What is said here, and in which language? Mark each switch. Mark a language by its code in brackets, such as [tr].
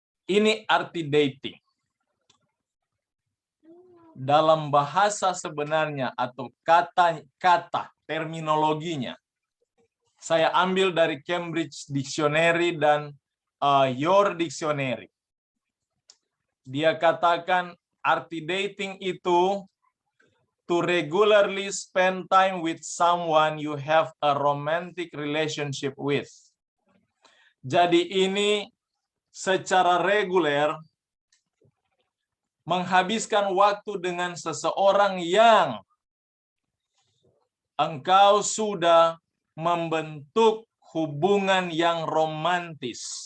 [id] Ini arti dating. Dalam bahasa sebenarnya atau kata terminologinya, saya ambil dari Cambridge Dictionary dan Your Dictionary. Dia katakan arti dating itu [en] to regularly spend time with someone you have a romantic relationship with. [id] Jadi ini secara reguler menghabiskan waktu dengan seseorang yang engkau sudah membentuk hubungan yang romantis.